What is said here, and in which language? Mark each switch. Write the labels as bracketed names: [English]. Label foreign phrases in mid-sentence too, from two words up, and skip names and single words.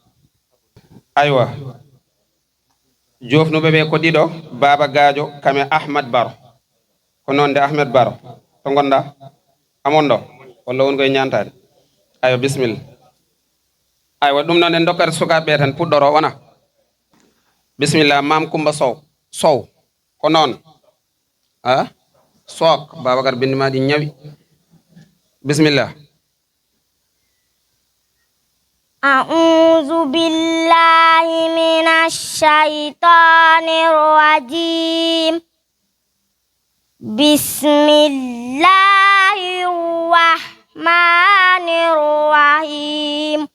[Fula] aywa jofnuɓe ɓe ko ɗiɗo, baba Gadio kame Ahmad Baro, ko nonde Ahmed Baro to gonɗa amon ɗo walla won koye ñantade. aywa bisimilla. aywa ɗum noon en dokkata sukaɓe tan puɗɗoro wona. bisimilla. Mam Kumba Sow ko noon Sook Babacar bindi ma ɗi ñawi. bisimilla. [Arabic] أعوذ بالله من الشيطان الرجيم. بسم الله الرحمن الرحيم.